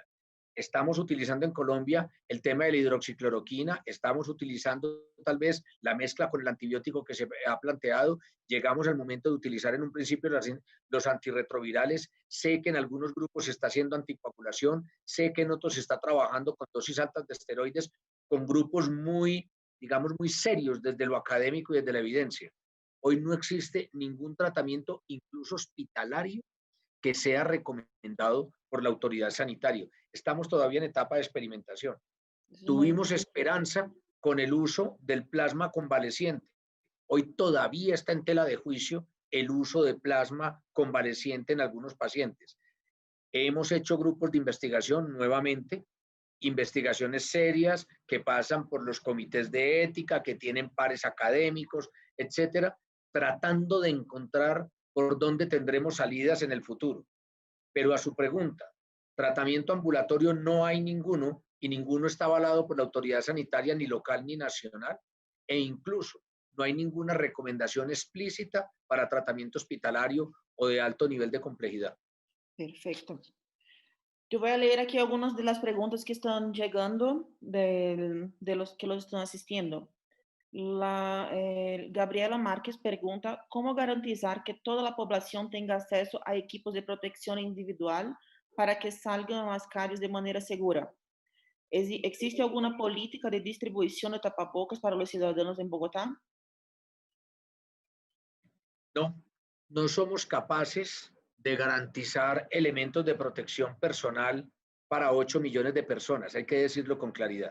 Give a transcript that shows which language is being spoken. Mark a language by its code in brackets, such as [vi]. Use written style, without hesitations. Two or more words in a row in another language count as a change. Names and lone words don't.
[es] Estamos utilizando en Colombia el tema de la hidroxicloroquina, estamos utilizando tal vez la mezcla con el antibiótico que se ha planteado, llegamos al momento de utilizar en un principio los antirretrovirales, sé que en algunos grupos se está haciendo anticoagulación, sé que en otros se está trabajando con dosis altas de esteroides, con grupos muy, digamos, muy serios desde lo académico y desde la evidencia. Hoy no existe ningún tratamiento, incluso hospitalario, que sea recomendado por la autoridad sanitaria. Estamos todavía en etapa de experimentación. [pt] Isso é muito [es] Tuvimos esperanza con el uso del plasma convaleciente. Hoy todavía está en tela de juicio el uso de plasma convaleciente en algunos pacientes. Hemos hecho grupos de investigación nuevamente, investigaciones serias que pasan por los comités de ética, que tienen pares académicos, etcétera, tratando de encontrar por dónde tendremos salidas en el futuro. Pero a su pregunta, tratamiento ambulatorio no hay ninguno y ninguno está avalado por la autoridad sanitaria ni local ni nacional e incluso no hay ninguna recomendación explícita para tratamiento hospitalario o de alto nivel de complejidad. [pt] perfeito. Eu vou ler aqui algumas das perguntas que estão chegando [es] de los que los [pt] estão assistindo. Gabriela Márquez pergunta como garantizar que toda a população tenha acesso a equipos de proteção individual [es] para que salgan a las calles de manera segura. ¿Existe alguna política de distribución de tapabocas para los ciudadanos en Bogotá? No, no somos capaces de garantizar elementos de protección personal para 8 millones de personas, hay que decirlo con claridad.